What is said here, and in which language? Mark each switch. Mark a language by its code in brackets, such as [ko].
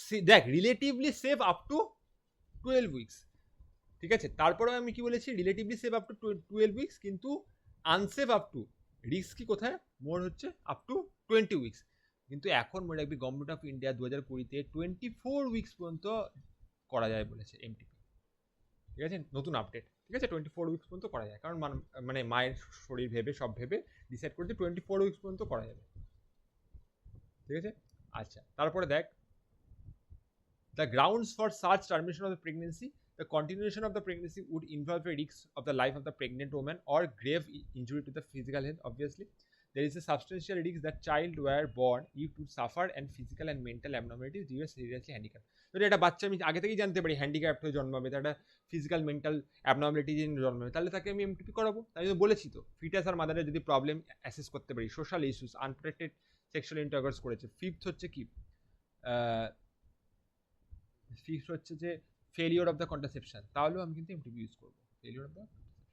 [bn] দেখ relatively safe up to 12 weeks। ঠিক আছে, তারপরে আমি কি বলেছি, relatively safe up to 12 weeks, কিন্তু আনসেফ আপ টু, রিস্ক কি কোথায়, মোর হচ্ছে আপ টু 20 weeks। কিন্তু এখন মনে রাখবি গভর্নমেন্ট অফ ইন্ডিয়া 2020-তে 24 weeks পর্যন্ত করা যায় বলেছে এমটিপি। ঠিক আছে, নতুন আপডেট। ঠিক আছে, 24 weeks পর্যন্ত করা যায়, কারণ মানে মায়ের শরীর ভেবে সব ভেবে ডিসাইড করতে 24 weeks পর্যন্ত করা যাবে। ঠিক আছে, আচ্ছা, তারপরে দেখ [en] the grounds for such termination of the pregnancy, the continuation of the pregnancy would involve a risk of the life of the pregnant woman or grave injury to the physical health. Obviously, there is a substantial risk that child were born if to suffer and physical and mental abnormalities due to seriously handicapped. [bn] যদি একটা বাচ্চা আমি আগে থেকেই জানতে পারি handicapped হয়ে জন্মাবে, তার একটা ফিজিক্যাল মেন্টাল অ্যাবনর্মালিটি নিয়ে জন্মাবে, তাহলে তাকে আমি এমটিপি করাবো। তাই জন্য বলেছি তো, ফিটাস আর মাদারের যদি প্রবলেম অ্যাসেস করতে পারি, social issues, unprotected sexual intercourse করেছে। ফিফথ হচ্ছে কি, ফিফথ হচ্ছে যে ফেলিওর অফ দ্য কন্ট্রাসেপশন, তাহলেও আমি কিন্তু এমটিপি ইউজ করবো, ফেলিওর অফ দ্য কন্ট্রাসেপশন।